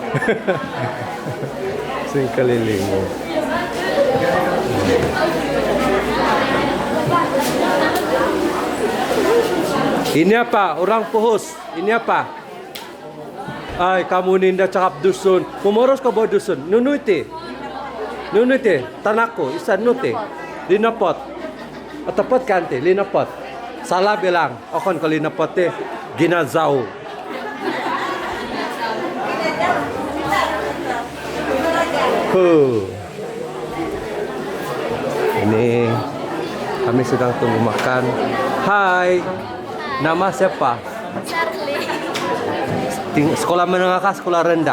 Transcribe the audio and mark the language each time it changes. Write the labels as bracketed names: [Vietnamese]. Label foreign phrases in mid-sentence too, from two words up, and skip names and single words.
[Malay] Pusing keliling. Ini apa? Orang Puhus. Ini apa? Ay, kamu ninda cakap dusun. Memoros ke bawah dusun. [Central Dusun] Nunuti. Nunuti. Tanako. Isa nuti. Linapot. Atapot kante. Linapot. [Malay] Salah bilang. [Central Dusun] Okon ko linapot eh. Ginazao. [Malay] Ini kami sedang tunggu makan. Hai. Nama siapa? Sekolah menengah kah sekolah rendah?